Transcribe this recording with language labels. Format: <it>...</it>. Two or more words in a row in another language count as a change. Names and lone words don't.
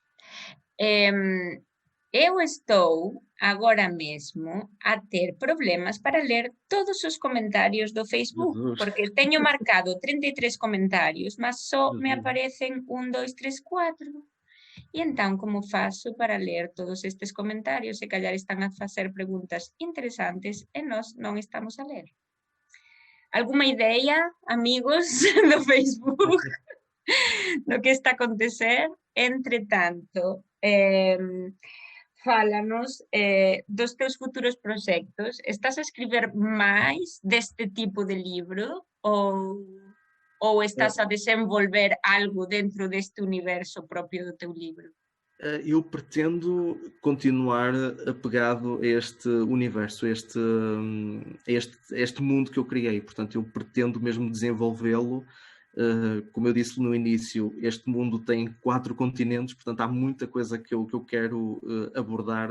<pt>Eu estou agora mesmo a ter problemas para ler todos os comentários do Facebook, Jesus, porque tenho marcado 33 comentários, mas só me Jesus. aparecem 1, 2, 3, 4. E então, como faço para ler todos estes comentários?</pt> <gl>Se calhar están a facer preguntas interesantes e nós non estamos a ler.</gl> <pt>Alguma idea, amigos do Facebook, do que está a acontecer?</pt> <gl>Entretanto, fálanos dos teus futuros proxectos. Estás a escribir máis deste tipo de libro ou estás a desenvolver algo dentro deste universo propio do teu livro?</gl> <pt>Eu pretendo continuar apegado a este universo, a este mundo que eu criei. Portanto, eu pretendo mesmo desenvolvê-lo. Como eu disse no início, este mundo tem 4 continentes, portanto, há muita coisa que eu quero abordar.</pt>